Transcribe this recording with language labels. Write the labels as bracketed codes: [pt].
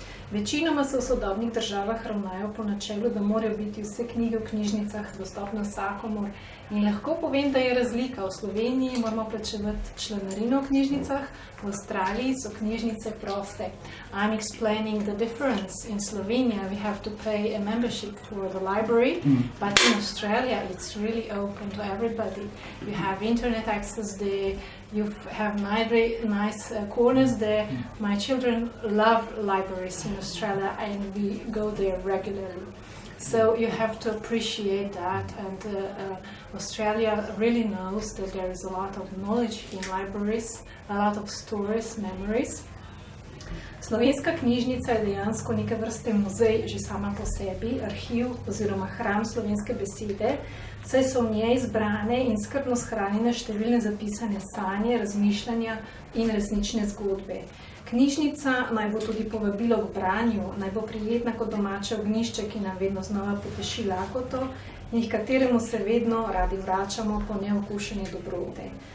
[sl] Večinoma se v sodobnih državah ravnajo po načelu, da morajo biti vse knjige v knjižnicah dostopne vsakomur. In lahko povem, da je razlika. V Sloveniji moramo plačevati članarino v knjižnicah, v Avstraliji so knjižnice proste. [en] I'm explaining the difference. In Slovenia we have to pay a membership for the library, but in Australia it's really open to everybody. You have internet access there, you have nice corners there. My children love libraries in Australia and we go there regularly. So you have to appreciate that, and Australia really knows that there is a lot of knowledge in libraries, a lot of stories, memories. [sl] Slovenska knjižnica je dejansko neke vrste muzej že sama po sebi, arhiv oziroma hram slovenske besede, saj so v njej zbrane in skrbno shranjene številne zapisane sanje, razmišljanja in resnične zgodbe. Knjižnica naj bo tudi povabilo k branju, naj bo prijetna kot domače ognjišče, ki nam vedno znova poteši lakoto in h kateremu se vedno radi vračamo po neokušene dobrote.